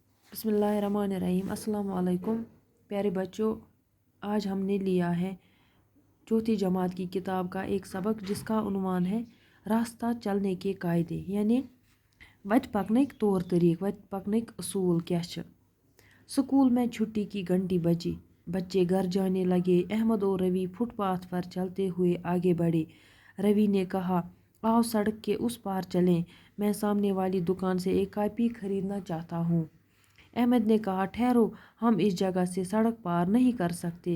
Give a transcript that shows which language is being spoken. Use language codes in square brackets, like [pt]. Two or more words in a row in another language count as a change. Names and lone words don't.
[hi] बिस्मिल्लाहिर्रहमानिर्रहीम। [ar] السلام عليكم [hi] प्यारे बच्चों। आज हमने लिया है चौथी जमात की किताब का एक सबक जिसका उन्वान है रास्ता चलने के कायदे, यानी [ks] वत पकनक तौर तरीक, वत पकनक असूल क्या छ। [hi] स्कूल में छुट्टी की घंटी बजी, बच्चे घर जाने लगे। अहमद और रवि फुटपाथ पर चलते हुए आगे बढ़े। रवि ने कहा, आओ सड़क के उस पार चलें, मैं सामने वाली दुकान से एक कॉपी खरीदना चाहता हूँ। अहमद ने कहा, ठहरो, हम इस जगह से सड़क पार नहीं कर सकते।